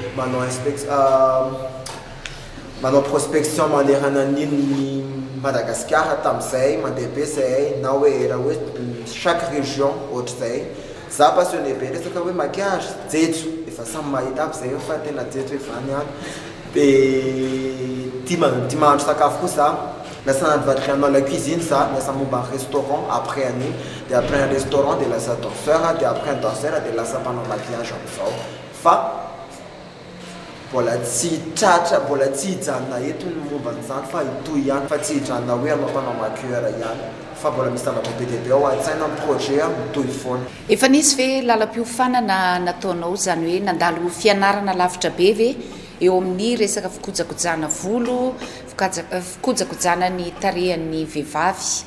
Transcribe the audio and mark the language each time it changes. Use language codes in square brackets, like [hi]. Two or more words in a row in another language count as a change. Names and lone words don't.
[mg] manao prospection manderana an'iny Madagascar tamin'izay mandeha be zay na hoe raha hoe [fr] chaque région [mg] ohatr'izay za passionné be resaka hoe maquillage jejo efa samy mahita aby zay fa tena jejo hoe vany any dia tia mahandro sakafo koa za lasa navadikana [fr] la cuisine [mg] za lasa momba [fr] un restaurant après [mg] an'iny dia [fr] après un restaurant [mg] dia lasa danseur dia [fr] après un danseur [mg] dia lasa mpanao maquillage am'izao fa mbola tsy tratra mbola tsy hijanona eto ny momba an'izany fa itoy ihany fa tsy hijanona hoe anao mpanao maquilleur ihany fa mbola misy zavatra be dia be ao an-tsaina amin'ny projet mitoy foana. Efa nisy ve lalam-piofanana nataonao zany hoe nandalo fianarana lavitra be ve eo amin'ny resaka fikojakojana volo fikojakojana ny tarehan'ny vehivavy?